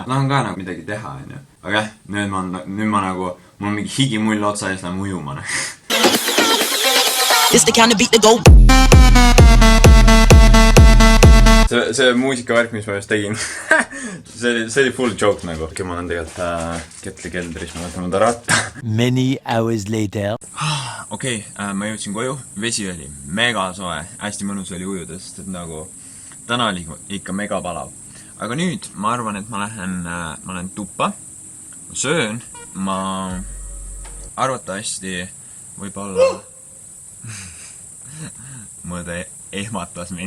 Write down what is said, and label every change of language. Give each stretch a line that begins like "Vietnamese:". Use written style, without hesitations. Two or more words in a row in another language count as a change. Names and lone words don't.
Estonian: Tahan ka nagu midagi teha, onju. Aga nüüd ma nagu, mul on mingi higimull otsa ees lähen ujuma. See muusikavärk, mis ma just tegin, see oli
English: full joke
Estonian: nagu. Ma olen tegelikult Ketli keldris, ma võtan mõnda ratta.
English: Many hours later.
Estonian: Okei, ma jõudsin koju, vesi oli mega soe, hästi mõnus oli ujuda, sest et nagu täna oli ikka mega palav. Aga nüüd ma arvan, et ma lähen tuppa, ma söön, ma arvatavasti võib-olla mõõde ehmatas mind.